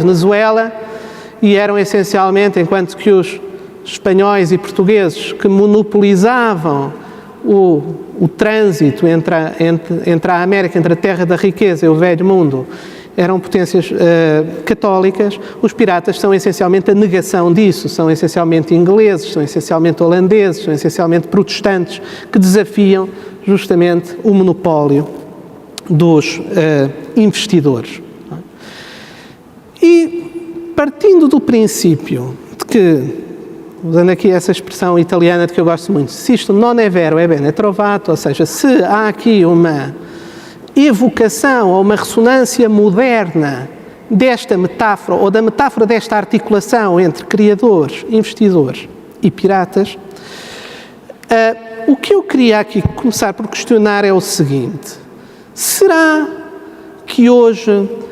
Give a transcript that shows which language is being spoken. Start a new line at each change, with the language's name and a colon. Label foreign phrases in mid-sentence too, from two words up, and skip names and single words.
Portuguese: Venezuela, e eram essencialmente, enquanto que os espanhóis e portugueses que monopolizavam o trânsito entre a América, entre a terra da riqueza e o velho mundo, eram potências católicas, os piratas são essencialmente a negação disso, são essencialmente ingleses, são essencialmente holandeses, são essencialmente protestantes, que desafiam justamente o monopólio dos investidores. E partindo do princípio de que, usando aqui essa expressão italiana de que eu gosto muito, se isto
Italian: non è vero, è bene trovato,
Portuguese: ou seja, se há aqui uma evocação ou uma ressonância moderna desta metáfora, ou da metáfora desta articulação entre criadores, investidores e piratas, o que eu queria aqui começar por questionar é o seguinte: será que hoje